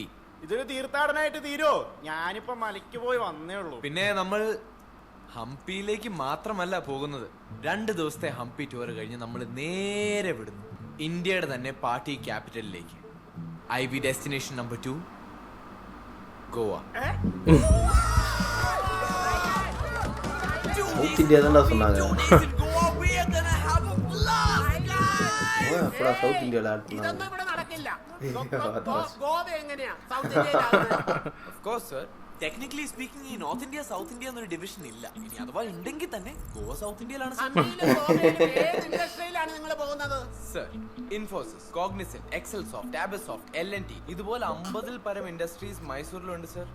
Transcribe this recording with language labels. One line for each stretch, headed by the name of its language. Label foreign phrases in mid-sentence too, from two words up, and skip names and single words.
Malayalam: ഇതൊരു തീർത്ഥാടനമായിട്ട് തീരോ? ഞാനിപ്പോ മലയ്ക്ക് പോയി വന്നേ ഉള്ളൂ. പിന്നെ നമ്മൾ ഹംപിയിലേക്ക് മാത്രമല്ല പോകുന്നത്. 2 ദിവസത്തെ ഹംപി ടൂർ കഴിഞ്ഞ് നമ്മൾ നേരെ വിടുന്നു ഇന്ത്യയുടെ തന്നെ പാർട്ടി ക്യാപിറ്റലിലേക്ക്.
English: IV destination number 2,
Malayalam: ഗോവ.
Tamil: சவுத் இந்தியா தான் சொன்னாங்க. அப்புறம் சவுத் இந்தியாவில் ஆட் பண்ணாங்க.
Malayalam: ഇതൊന്നും ഇവിടെ നടക്കില്ല. ഗോവ എങ്ങനെയാ സൗത്ത് ഇന്ത്യയിലാണ്?
English: of course sir. technically speaking
Malayalam: ഈ നോർത്ത് ഇന്ത്യ സൗത്ത് ഇന്ത്യ എന്നൊരു ഡിവിഷൻ ഇല്ല. ഇനി അഥവാ ഉണ്ടെങ്കിൽ തന്നെ ഗോവ സൗത്ത് ഇന്ത്യയിലാണ്. ഇൻഡസ്ട്രിയിലാണ് നിങ്ങൾ പോകുന്നത്? സർ, ഇൻഫോസിസ്, കോഗ്നിസന്റ്, എക്സൽ സോഫ്റ്റ്, ടാബസോഫ്റ്റ്, LNT ഇതുപോലെ 50-ൽ പരം ഇൻഡസ്ട്രീസ് മൈസൂരിലുണ്ട് സർ.